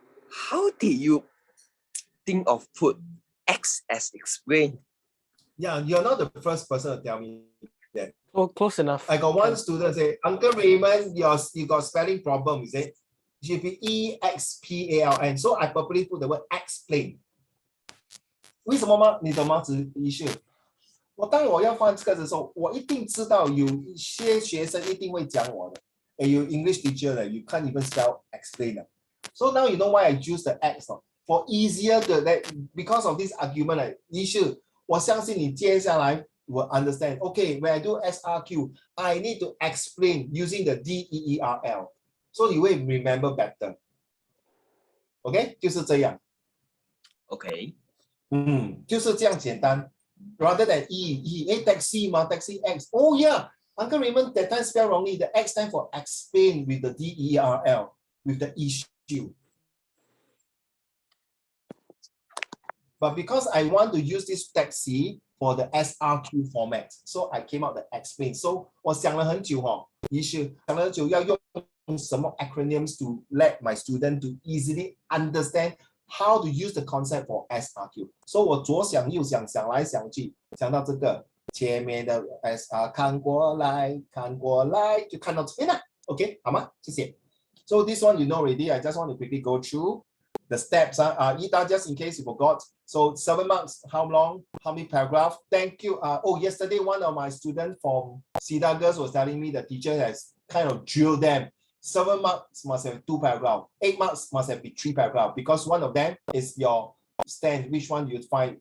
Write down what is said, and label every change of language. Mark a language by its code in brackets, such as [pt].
[en] How did you think of put X as explain? Yeah, you're not the first person to tell me that. Oh, close enough. I got one student say, Uncle Raymond, you got spelling problem, is it? It should be EXPALN. So I purposely put the word explain. [zh] 为什么吗？你懂吗？当我要放这个的时候，我一定知道有一些学生一定会讲我的。 [en] You English teacher, you can't even spell explain. So now you know why I choose the X. For easier because of this argument, issue, [zh] 我相信你接下来 [en] will understand. Okay, when I do SRQ, I need to explain using the DEERL. So you will remember better. [zh] Okay, 就是这样。 [en] Okay. [zh] 就是这样简单。 [en] Rather than taxi X. Oh yeah, Uncle Raymond that time spell wrongly. The X stand for explain with the DERL, with the issue. But because I want to use this taxi for the SRQ format, so I came out the explain. So [zh] 我想了很久issue 想了很久要用什么 [en] acronyms to let my student to easily understand how to use the concept for SRQ. [zh] So 我左想右想，想来想去，想到这个前面的 SR 看过来，就看到这边了。 OK， 好吗？谢谢。 [en] So this one you know already. I just want to quickly go through the steps. Ida, just in case you forgot. So 7 marks, how long? How many paragraph? Thank you. Yesterday one of my students from Cedar Girls was telling me the teacher has kind of drilled them. 7 marks must have 2 paragraphs. 8 marks must have 3 paragraphs because one of them is your stand. Which one you find?